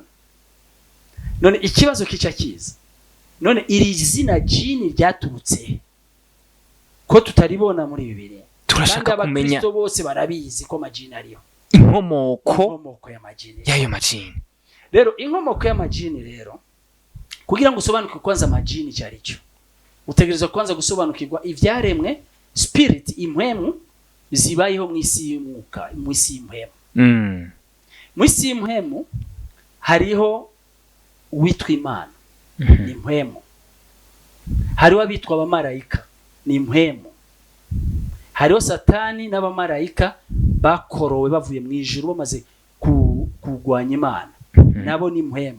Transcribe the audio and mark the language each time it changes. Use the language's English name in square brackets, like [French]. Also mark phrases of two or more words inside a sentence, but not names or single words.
[Rundi] None ikibazo kica kiza, none iri zina jini ryaturutse ko tutaribona muri Bibiliya. Turashaka kumenya, Abakristo bose barabizi ko majini ariho, inkomoko y'amajini y'ayo majini. Rero inkomoko y'amajini rero, kugira ngo usobanukirwe kwanza amajini cyari cyo, utegereza kwanza gusobanukirwa ivyaremwe, spirit, impwemu zibayeho mu isi y'umwuka, mu isi y'impwemu. Mu isi y'impwemu hariho uwitwa imana ni impwemu, hariho abitwa abamarayika ni impwemu, hariho satani n'abamarayika bakorowe bavuye mu ijuru bamaze kurwanya imana, nabo ni impwemu.